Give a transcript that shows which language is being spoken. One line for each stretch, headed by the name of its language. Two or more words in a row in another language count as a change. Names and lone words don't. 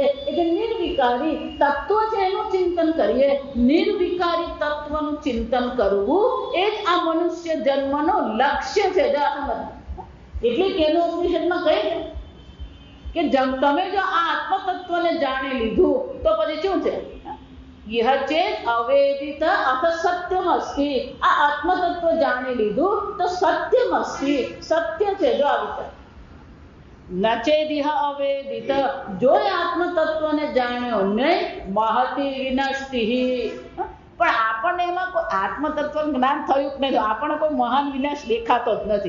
Gujarati: એટલે નિર્વિકારી તત્વ છે એનું ચિંતન કરીએ. નિર્વિકારી તત્વનું ચિંતન કરવું એ જ આ મનુષ્ય જન્મનો લક્ષ્ય છે. એટલે કેનો ઉપનિષદમાં કહે છે કે તમે જો આ આત્મતત્વને જાણી લીધું તો પછી શું છે?
Sanskrit: यह चेत अवेदित अथ सत्यम अस्ति.
Gujarati: આ આત્મતત્વ જાણી લીધું તો
Sanskrit: સત્યમ અસ્તિ,
Gujarati: સત્ય છે. જો આ વિચાર
Sanskrit: નચેદિહ અવેદિત,
Gujarati: જો આત્મતત્વને જાણ્યો નહીં,
Sanskrit: મહતી વિનષ્ટિ.
Gujarati: પણ આપણને એમાં કોઈ આત્મતત્વ જ્ઞાન થયું કે નહીં, આપણને કોઈ મહાન વિનાશ દેખાતો જ નથી.